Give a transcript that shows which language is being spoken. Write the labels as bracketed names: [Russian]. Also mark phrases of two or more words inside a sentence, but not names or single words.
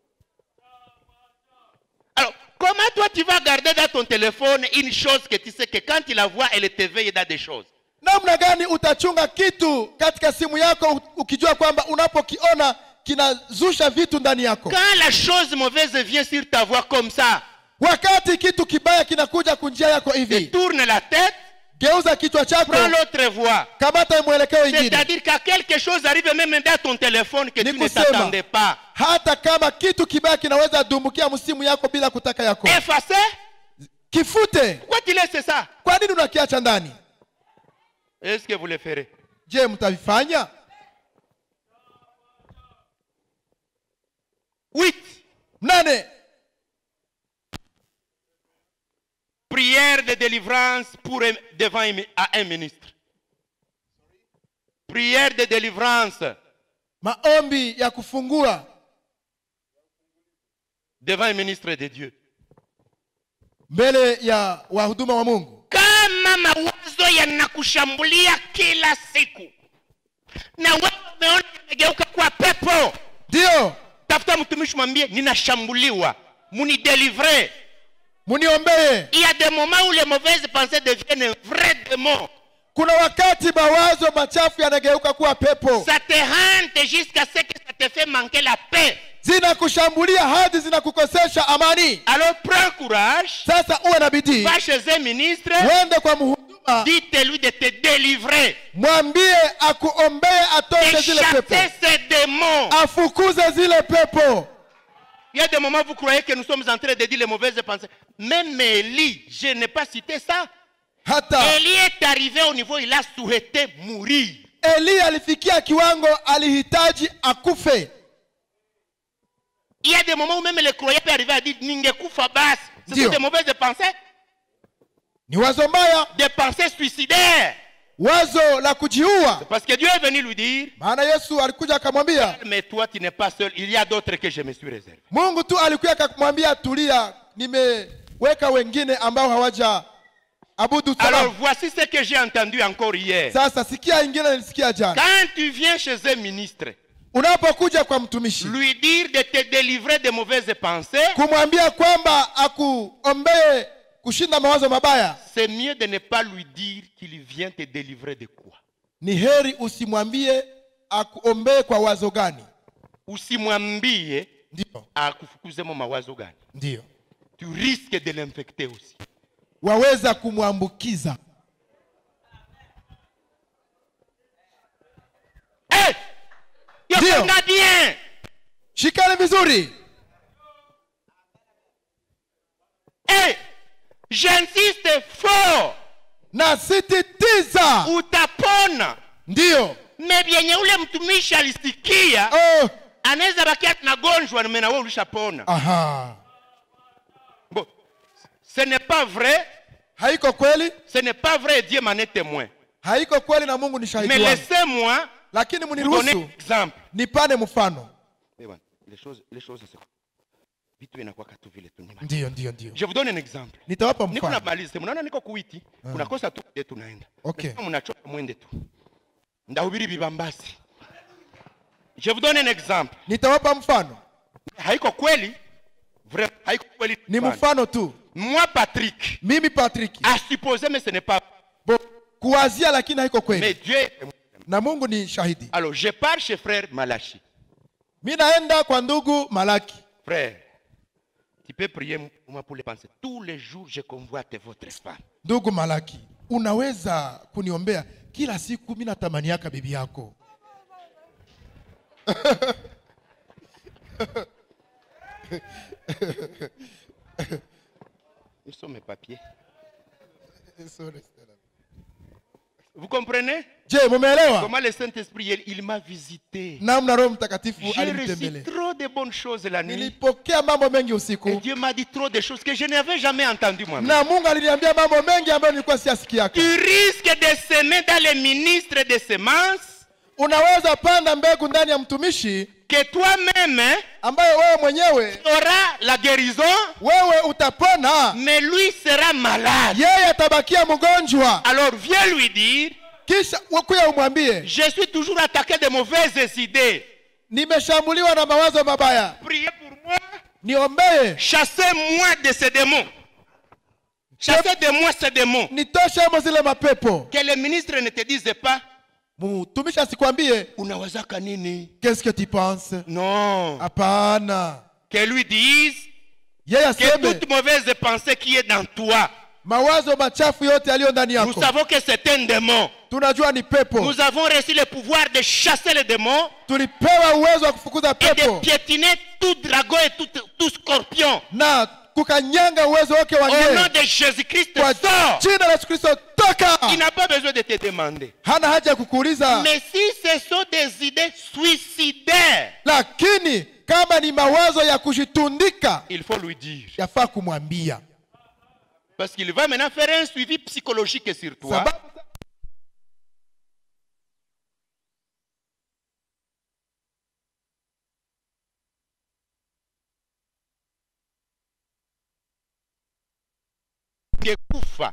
[French] Alors, comment toi tu vas garder dans ton téléphone une chose que tu sais que quand tu la vois, elle t'éveille dans des choses? [Swahili] Namna gani utachunga kitu katika simu yako ukijua kwamba unapokiona kinazusha vitu ndani yako? [French] Quand la chose mauvaise vient sur ta voix comme ça, [Swahili] wakati kitu kibaya kinakuja kunjia yako hivi, [French] tourne la tête, [Swahili] geuza kichwa chako, [French] prends l'autre voie. [Swahili] Kamata mwelekeo ingine. [French] C'est-à-dire que quelque chose arrive même dans ton téléphone que tu ne t'attendais pas. [Swahili] Hata kama kitu kibaya kinaweza dumbukia msimu yako bila kutaka yako. [French] Effacer? [Swahili] Kifute. [French] Pourquoi tu laisses ça? [Swahili] Kwa nini unakiacha ndani? [French] Est-ce que vous le ferez? [Swahili] Je, mtavifanya? 8. [French] Prière de délivrance devant un ministre. Prière de délivrance. [Swahili] Maombi ya kufungua [French] devant un ministre de Dieu. [Swahili] Mbele ya wahuduma wa Mungu. Kama mawazo yanakushambulia kila siku na wewe umeona yamegeuka kwa pepo, ndio tafuta mtumishi mwambie ninashambuliwa, munidélivrer, muniombee. [French] Il y a des moments où les mauvaises pensées deviennent un vrai démon. [Swahili] Kuna wakati mawazo machafu yanageuka kuwa pepo. [French] Ça te hante jusqu'à ce que ça te fait manquer la paix. [Swahili] zinakushambulia hadi zinakukosesha amani. [French] Alors prends courage, [Swahili] Sasa uwe na bidii, [French] va chez un ministre, [Swahili] uende kwa mhuduma, [French] dites-lui de te délivrer, [Swahili] mwambie akuombee atoshe [French] de [Swahili] zile pepo, [French] chasser ces démons. [Swahili] afukuze zile pepo. [French] Il y a des moments où vous croyez que nous sommes en train de dire les mauvaises pensées. Même Élie, je n'ai pas cité ça. [Swahili] Hata [French] Élie est arrivé au niveau, il a souhaité mourir. [Swahili] Eli alifikia kiwango alihitaji akufe. [French] Il y a des moments où même les croyants peuvent arriver à dire [Swahili] Ningekufa bas. [French] Ce sont des mauvaises pensées, [Swahili] Ni wazo mbaya, [French] des pensées suicidaires. [Swahili] wazo la kujiua. [French] Parce que Dieu est venu lui dire, [Swahili] Maana Yesu alikuja akamwambia, [French] mais toi tu n'es pas seul, il y a d'autres que je me suis réservé. [Swahili] Mungu tu alikuja akamwambia, tulia, nimeweka wengine ambao hawaja abudu [French] Alors [Swahili] salamu. [French] voici ce que j'ai entendu encore hier. [Swahili] Sasa sikia ingine nilisikia jana. [French] Quand tu viens chez un ministre, [Swahili] Unapokuja kwa mtumishi, [French] lui dire de te délivrer des mauvaises pensées, [Swahili] kumwambia kwamba akuombee kushinda mawazo mabaya, [French] c'est mieux de ne pas lui dire qu'il vient te délivrer de quoi. [Swahili] ni heri usimwambie akuombee kwa wazo gani. Usimwambie Ndio, akufukuze mawazo gani. ndio. [French] Tu risques de l'infecter aussi. [Swahili] Waweza kumwambukiza. Hey! Ndio. Yosonga bien. Shikani vizuri. Hey! [French] J'insiste fort. [Swahili] Na sititiza. Utapona. Ndio. Mebyenye ule mtumishi alisikia, Oh. anaweza bakia tunagonjwa na wewe ulishapona. Aha. [French] Bon. Ce n'est pas vrai. [Swahili] Haiko kweli? [French] Ce n'est pas vrai, Dieu m'en est témoin. [Swahili] Haiko kweli na Mungu ni shahidi [French] Mais [Swahili] wangu. [French] laissez-moi [Swahili] Lakini [French] vous donner un [Swahili] muniruhusu [French] exemple. [Swahili] nipane mfano. [French] Les choses c'est [Swahili] vitu inakuwa katu vile tu. Ndio, ndio, ndio. [French] Je vous donne un exemple. [Swahili] Nitawapa Niko mfano. namaliza, mnaona niko kuiti, kunakosa tu ndio tunaenda. Okay. Kama mnachoka mwende tu. Ndahubiri bibambasi. [French] Je vous donne un exemple. [Swahili] Nitawapa mfano. Haiko kweli? Vrai, haiko kweli. Ni mfano tu. [French] Moi Patrick, [Swahili] Mimi Patrick. [French] à supposer mais ce n'est pas. Bo, [Swahili] kuwazia lakini haiko [French] Mais [Swahili] kweli. [French] Dieu. [Swahili] Na Mungu ni shahidi. [French] Alors, je pars chez frère Malachi. [Swahili] Mimi naenda kwa ndugu Malaki. [French] Frère, tu peux prier pour moi pour les pensées. Tous les jours, je convoite votre femme. [Swahili] Ndugu Malaki, unaweza kuniombea kila siku, mimi natamaniaka bibi yako. [French] Ils sont mes papiers. Vous comprenez? [Swahili] Je, mumeelewa? [French] Comment le Saint-Esprit, il m'a visité. [Swahili] Namna Roho Mtakatifu [French] J'ai reçu [Swahili] alinitembelea. [French] trop de bonnes choses la nuit. [Swahili] Nilipokea mambo mengi [French] Et [Swahili] usiku. [French] Dieu m'a dit trop de choses que je n'avais jamais entendues moi-même. [Swahili] Na Mungu aliniambia mambo mengi ambayo nilikuwa siyasikiaka. [French] Tu risques de semer dans les ministres de semences [Swahili] Unaweza panda mbegu ndani ya mtumishi [French] que toi-même [Swahili] ambayo wewe mwenyewe [French] auras la guérison, [Swahili] wewe utapona, [French] mais lui sera malade. [Swahili] yeye atabakia mgonjwa. [French] Alors viens lui dire, [Swahili] Kisha ukuya umwambie, je suis toujours attaqué de mauvaises idées. nimeshambuliwa na mawazo mabaya, [French] Priez pour moi. [Swahili] niombee [French] Chassez-moi de ces démons. Chassez de moi ces démons. [Swahili] nitoshe mo zile mapepo. [French] Que les ministres ne te disent pas, [Swahili] Mtumishi asikwambie unawazaka nini? [French] qu'est-ce que tu penses. Non. [Swahili] Hapana, [French] Que lui dise [Swahili] yeye [French] que [Swahili] aseme [French] toute mauvaise pensée qui est dans toi, [Swahili] mawazo machafu yote yaliyo ndani [French] nous [Swahili] yako, [French] savons que c'est un démon. [Swahili] tunajua ni pepo. [French] Nous avons reçu le pouvoir de chasser les démons [Swahili] Tulipewa uwezo wa kufukuza [French] et de [Swahili] pepo [French] piétiner tout dragon et tout scorpion. [Swahili] na kukanyanga uwezo wake wa [French] Au nom [Swahili] ngeli. [French] de Jésus-Christ, [Swahili] Kwa [French] sors. [Swahili] jina la Yesu Kristo, toka. [French] Il n'a pas besoin de te demander. [Swahili] Hana haja ya kukuuliza. [French] Mais si ce sont des idées suicidaires, [Swahili] Lakini kama ni mawazo ya kujitundika, [French] il faut lui dire. [Swahili] yafaa kumwambia. [French] Parce qu'il va maintenant faire un suivi psychologique sur toi. [Swahili] Sababu Ngekufa.